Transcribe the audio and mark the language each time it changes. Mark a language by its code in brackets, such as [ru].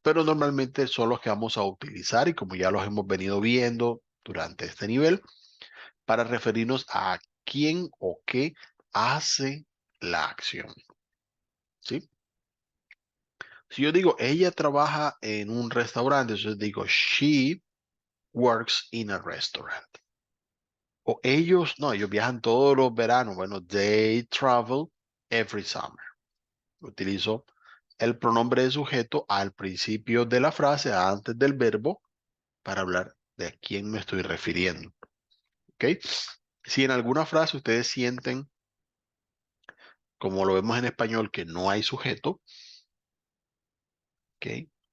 [es] Pero normalmente son los que vamos a utilizar y como ya los hemos venido viendo durante este nivel, para referirnos a quién o qué hace la acción. ¿Sí? Si yo digo, ella trabaja en un restaurante, entonces digo, [en] she works in a restaurant. [es] O ellos, no, ellos viajan todos los veranos. [en] Bueno, they travel every summer. [es] Utilizo el pronombre de sujeto al principio de la frase, antes del verbo, para hablar de a quién me estoy refiriendo. ¿Ok? Si en alguna frase ustedes sienten, como lo vemos en español, que no hay sujeto, ¿ok?